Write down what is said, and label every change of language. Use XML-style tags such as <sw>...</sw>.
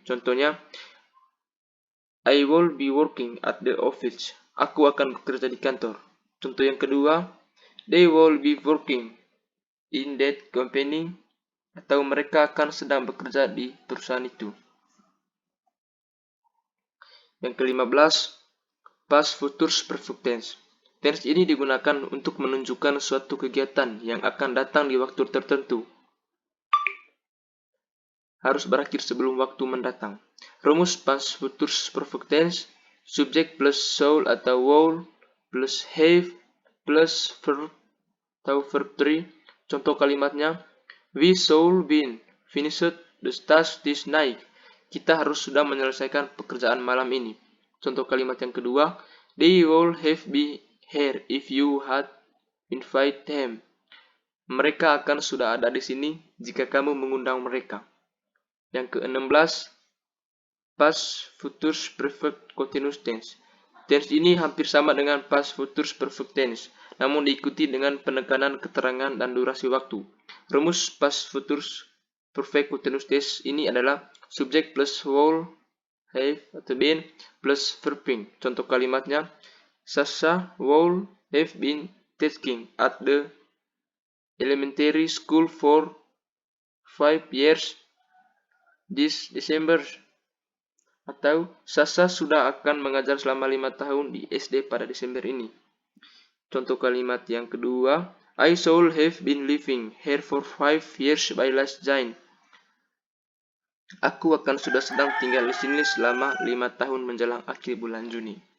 <id>Contohnya,</id> <en>I will be working at the office.</en> <id>Aku akan bekerja di kantor. Contoh yang kedua,</id> <en>they will be working in that company.</en> <id>Atau mereka akan sedang bekerja di perusahaan itu. Yang ke-15, past future perfect tense. Tense ini digunakan untuk menunjukkan suatu kegiatan yang akan datang di waktu tertentu. Harus berakhir sebelum waktu mendatang. Rumus past future perfect tense, subject plus shall atau will plus have plus verb atau verb 3. Contoh kalimatnya,</id> <en>we shall be finished the task this night.</en> <id>Kita harus sudah menyelesaikan pekerjaan malam ini. Contoh kalimat yang kedua,</id> <en>they will have been here if you had invited them.</en> <id>Mereka akan sudah ada di sini jika kamu mengundang mereka. Yang ke-16, past future perfect continuous tense. Tense ini hampir sama dengan past future perfect tense, namun diikuti dengan penekanan keterangan dan durasi waktu. Rumus past future perfect continuous tense ini adalah subject plus will, have atau been plus verbing. Contoh kalimatnya,</id> <en>Sasha would have been teaching at the elementary school for 5 years this December.</en> <id>Atau Sasha sudah akan mengajar selama 5 tahun di SD pada Desember ini. Contoh kalimat yang kedua,</id> <en>I should have been living here for 5 years by last June.</en> <id>Aku akan sudah sedang tinggal di sini selama 5 tahun menjelang akhir bulan Juni.</id>